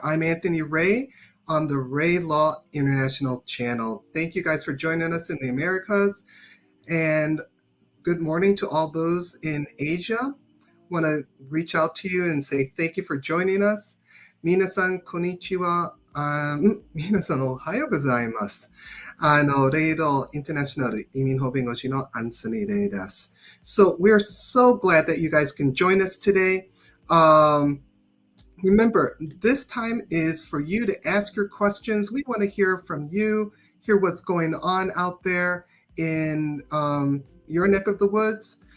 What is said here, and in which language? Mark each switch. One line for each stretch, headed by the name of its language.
English: I'm Anthony Ray on the Ray Law International channel. Thank you guys for joining us in the Americas, and good morning to all those in Asia. Want to reach out to you and say thank you for joining us.
Japanese: 皆さん、こんにちは。皆さん、おはようございます。レイドインターナショナル移民法弁護士のアンソニー・レイです。
English: So we're so glad that you guys can join us today. Remember, this time is for you to ask your questions. We want to hear from you, hear what's going on out there in your neck of the woods.